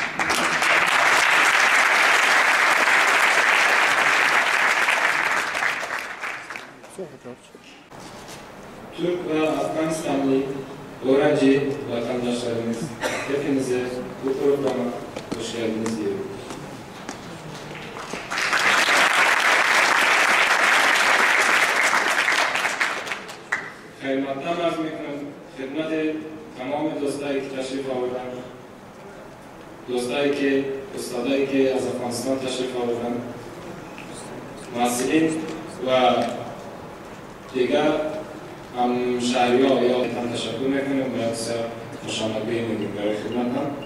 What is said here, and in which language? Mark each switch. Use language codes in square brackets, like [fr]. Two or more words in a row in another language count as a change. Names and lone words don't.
[tr] Türk ve Afganistanlı öğrenci vatandaşlarımız, hepinize bu programa hoş geldiniz diyorum. [fa] خدمتم عرض میکنم خدمت تمام دوستایی که تشریف آوردن، دوستایی که استادایی که از افغانستان تشریف آوردن، مسئولین و دیگر همشهری‌ها یا هم تشکر میکنیم و بسیار خوشامدگویی میگیم برای خدمتم.